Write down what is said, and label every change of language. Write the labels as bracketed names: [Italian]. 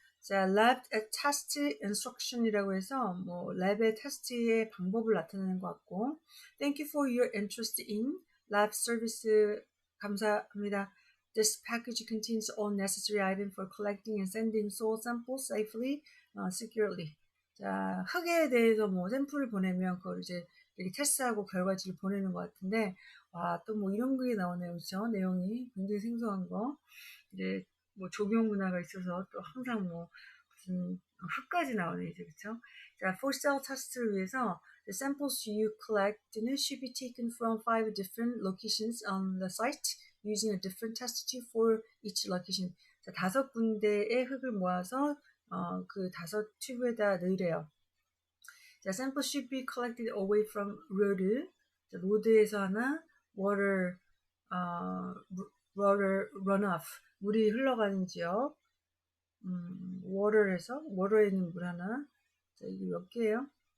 [Korean] 자, lab test instruction이라고 해서 뭐 랩의 테스트의 방법을 나타내는 것 같고, [English] Thank you for your interest in lab service. [Korean] 감사합니다. [English] This package contains all necessary items for collecting and sending soil samples safely, securely. [Korean] 자, 흙에 대해서 뭐 샘플을 보내면 그걸 이제 이렇게 테스트하고 결과지를 보내는 것 같은데, 와, 또 뭐 이런 게 나오네요. 그죠? 내용이 굉장히 생소한 거. 이제 뭐 조경 문화가 있어서 또 항상 뭐 무슨 흙까지 나오네 이제. [English] 그쵸? [Korean] 자, [English] for cell test를 위해서 the samples you collect는 should be taken from 5 different locations on the site using a different test tube for each location. [Korean] 자, 5군데의 흙을 모아서 그 5 튜브에다 넣으래요. [English] 자, samples should be collected away from road. [Korean] 자, 로드에서 하나, water runoff, 물이 흘러가는 지역, water에서, water에 있는 물 하나. 자, 이게 몇 개예요?